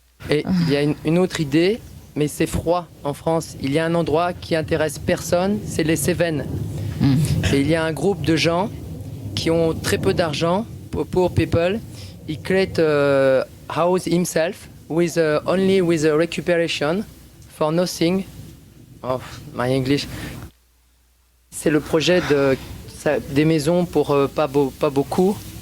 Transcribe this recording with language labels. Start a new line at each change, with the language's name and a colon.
French: Et il y a une autre idée, mais c'est froid en France. Il y a un endroit qui intéresse personne, c'est les Cévennes. Et il y a un groupe de gens qui ont très peu d'argent,
English: poor people. He create a house himself with only with a recuperation for nothing. Oh, my English.
French: C'est le projet des maisons pour pas beaucoup.